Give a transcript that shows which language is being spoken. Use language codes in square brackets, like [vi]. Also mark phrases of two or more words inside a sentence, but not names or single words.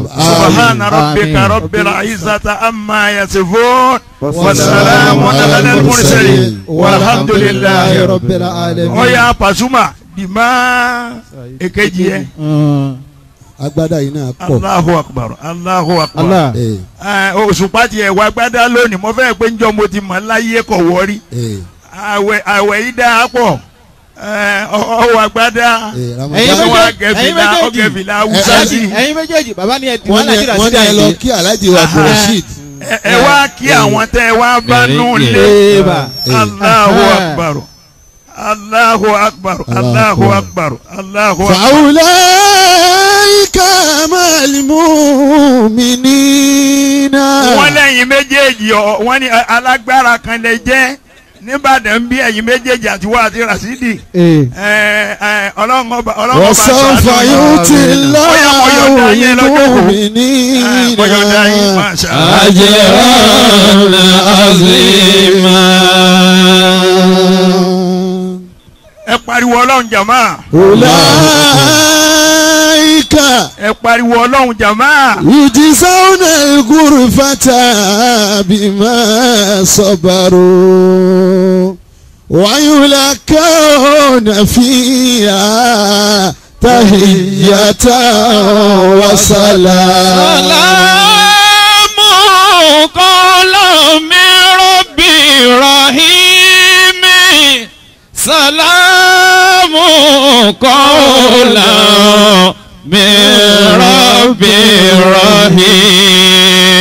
[ar] سبحان ربك رب العزة عما يصفون والسلام على المرسلين والحمد لله رب العالمين. [yo] Oya Pasuma dìmá èkejì ẹ. agbada yìí náà pọ̀. [ar] الله أكبر الله أكبر. الله. [yo] Òṣùpá tiẹ̀ wá gbádá lónìí mo fẹ́ pé njọ́ mo ti mọ̀ láyé kọ̀ wọ́rí. àwẹ̀ yìí dáa pọ̀ ọwọ́ agbádá ọgẹ̀fìlà awúsá sí. ẹ̀yin méjèèjì bàbá ni ẹ dì wọ́n ní ẹ lọ kí Alhaji wa Rasheed. ẹ wá kí àwọn tẹ ẹ wá bá nù lé. [ar] الله أكبر الله أكبر الله أكبر الله أكبر. فأولئك مع المؤمنين. [yo] wọ́n lẹ́yìn méjèèjì wọ́n ní alágbára kan lè jẹ́ níbàdàn bí ẹ̀yin méjèèjì àti wá àti Rasidi. ọlọ́run [ar] وسوف يؤت الله المؤمنين أجرا عظيما. [yo] ẹ pariwo ọlọ́run jàmá. [ar] أولئك [yo] ẹ pariwo ọlọ́run jàmá. [ar] يجزون الغرفة بما صبروا ويلقون فيها تحية وسلام. سلام قولا من رب رحيم. سلام قولا من رب رحيم.